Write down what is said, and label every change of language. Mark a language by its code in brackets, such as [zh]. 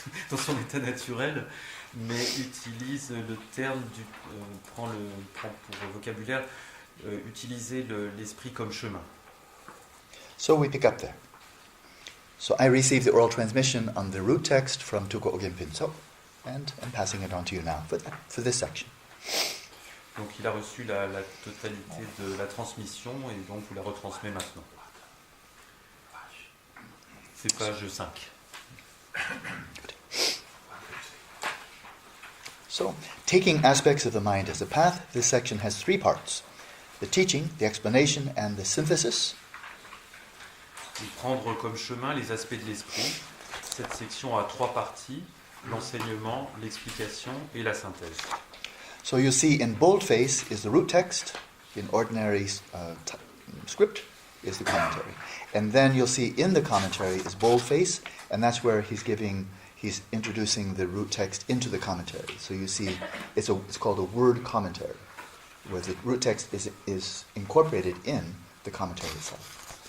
[fr] dans son état naturel, mais utilise le terme prend pour vocabulaire utiliser l'esprit comme chemin. [en] So we pick up there. So I received the oral transmission on the root text from Tuko Ogyen Pinso, and I'm passing it on to you now for this section. [fr] Donc il a reçu la totalité de la transmission et donc vous la retransmet maintenant. C'est page 5. [en] So, taking aspects of the mind as a path, this section has 3 parts. The teaching, the explanation, and the synthesis. [fr] Et prendre comme chemin les aspects de l'esprit. Cette section a 3 parties, l'enseignement, l'explication et la synthèse. [en] So you see in boldface is the root text, in ordinary script is the commentary. And then you'll see in the commentary is boldface, and that's where he's introducing the root text into the commentary. So you see it's called a word commentary, where the root text is incorporated in the commentary itself.